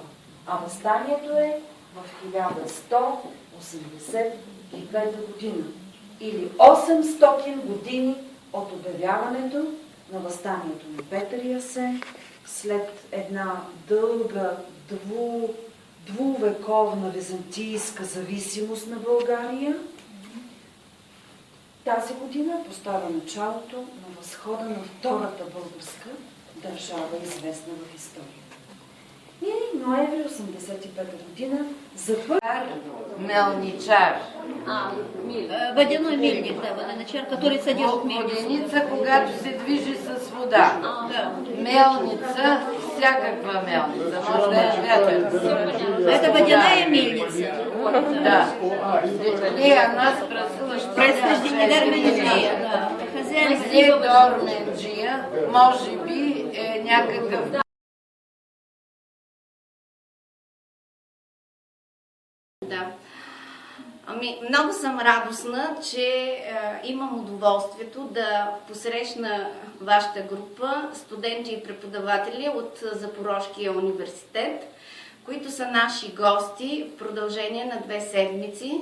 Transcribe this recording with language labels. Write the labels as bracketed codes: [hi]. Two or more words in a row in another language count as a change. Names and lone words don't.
[bg] А въстанието е в 1185 година или 800 години от обявяването на въстанието на Петър и Асен, след една дълга двувековна византийска зависимост на България. Тази година поставя началото на възхода на втората българска държава, известна в историята. И ноември 1985 година за първи Мелничар. [ru] Водяной мельник, да, водоночар, который содержит мельницу. [bg] Воденица, когато се движи с вода. Мелница, всякаква мелница. Може да е вятър. [ru] Это водяная мельница. Да. Она спрашивала, Происхождение Дарменджия, да. Хозяин [bg] Дарменджия, може би е някакъв. Да. Много съм радостна, че имам удоволствието да посрещна вашата група студенти и преподаватели от Запорожкия университет, които са наши гости в продължение на 2 седмици.